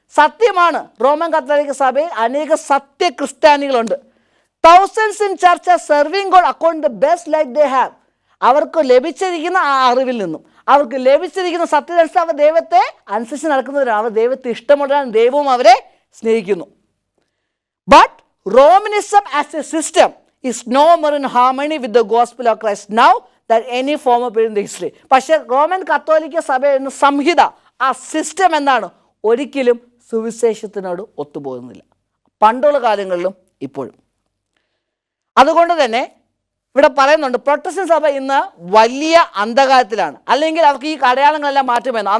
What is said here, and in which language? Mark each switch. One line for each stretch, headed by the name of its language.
Malayalam: സത്യമാണ്, റോമൻ കത്തോലിക്ക സഭയിൽ അനേക സത്യ ക്രിസ്ത്യാനികളുണ്ട്.
English: Thousands in church are serving God according the best light they have.
Malayalam: അവർക്ക് ലഭിച്ചിരിക്കുന്ന ആ അറിവിൽ നിന്നും, അവർക്ക് ലഭിച്ചിരിക്കുന്ന സത്യദർശനം, അവർ ദൈവത്തെ അനുസരിച്ച് നടക്കുന്നവരാണ്. അവർ ദൈവത്തെ ഇഷ്ടമുള്ളവരാണ്, ദൈവവും അവരെ സ്നേഹിക്കുന്നു.
English: But Romanism as a system is no more in harmony with the gospel of Christ now than any former period in the history.
Malayalam: പക്ഷേ റോമൻ കത്തോലിക്ക സഭ എന്ന സംഹിത, ആ സിസ്റ്റം എന്താണ്? ഒരിക്കലും സുവിശേഷത്തിനോട് ഒത്തുപോകുന്നില്ല, പണ്ടുള്ള കാലങ്ങളിലും ഇപ്പോഴും. അതുകൊണ്ട് തന്നെ ഇവിടെ പറയുന്നുണ്ട്, പ്രൊട്ടസ്റ്റന്റ് സഭ ഇന്ന് വലിയ അന്ധകാരത്തിലാണ്, അല്ലെങ്കിൽ അവർക്ക് ഈ അടയാളങ്ങളെല്ലാം മാറ്റുമെന്ന്.